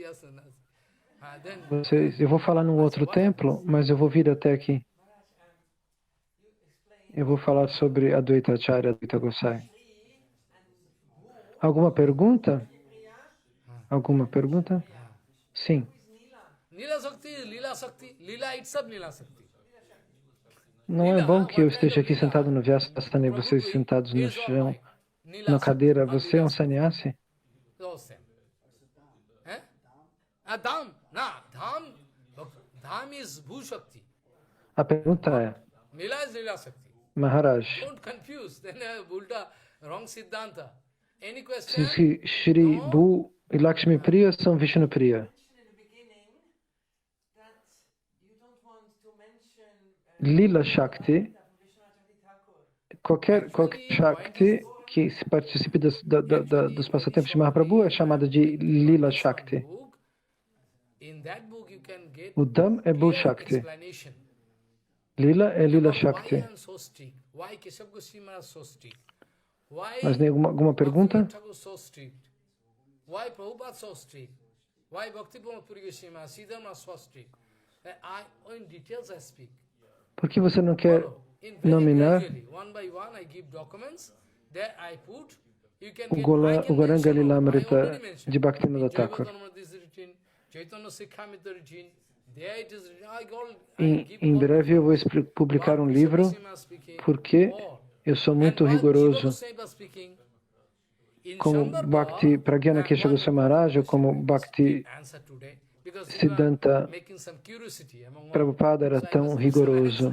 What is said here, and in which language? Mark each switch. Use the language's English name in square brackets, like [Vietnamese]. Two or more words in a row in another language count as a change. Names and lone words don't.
[Portuguese] Eu vou falar num outro templo, mas eu vou vir até aqui. Eu vou falar sobre Advaita Acharya, Advaita Gosai. Alguma pergunta? Alguma pergunta? Sim. [English] Nila Shakti is Lila Shakti. Lila itself Lila Shakti. [Portuguese] Não é bom que eu esteja aqui sentado no Vyasasana e vocês sentados no chão, na cadeira. Você é um sannyasi? [English] Dham is Bhu Shakti. [Portuguese] A pergunta é, [English] Lila is Lila Shakti. Maharaj, Don't confuse. Then Ulta, wrong Siddhanta. Any question? [Portuguese] diz que Shri Bhu e Lakshmi Priya são Vishnu Priya. Lila Shakti, qualquer Shakti que se participe dos passatempos de Mahaprabhu é chamada de Lila Shakti. O Dham é Bhu Shakti. Lila é Lila Shakti. Mas tem alguma pergunta? [English] Why Prabhupada so strict? Why Bhakti Puri Goswami, Siddhartha so strict? In details I speak. [Portuguese] Por que você não quer nominar o Gauranga Lilamrita de Bhaktivinoda Thakur? Em breve eu vou publicar um livro porque eu sou muito rigoroso como Bhakti Pragyana Kesha Goswami Maharaj ou como Bhakti Siddhanta Prabhupada era tão rigoroso.